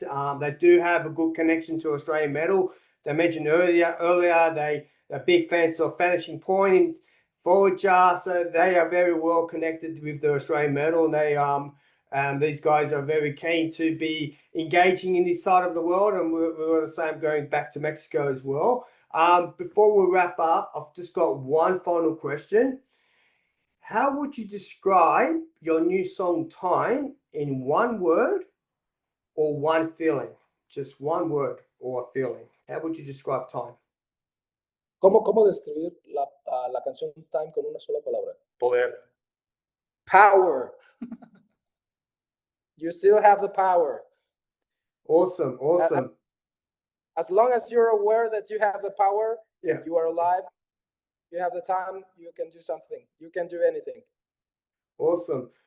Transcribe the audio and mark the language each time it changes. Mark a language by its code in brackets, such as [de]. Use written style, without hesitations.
[en] They do have a good connection to Australian metal. They mentioned earlier they're big fans of Vanishing Point and Forager, so they are very well connected with the Australian metal, and these guys are very keen to be engaging in this side of the world, and we're the same going back to Mexico as well. Before we wrap up, I've just got one final question. How would you describe your new song Time in one word or one feeling? Just one word or a feeling. How would you describe Time? [es] ¿Cómo describir la canción Time con una sola palabra? Poder. [en] Power. You still have the power. Awesome, awesome. As long as you're aware that you have the power, Yeah. you are alive, you have the time, you can do something. You can do anything. Awesome.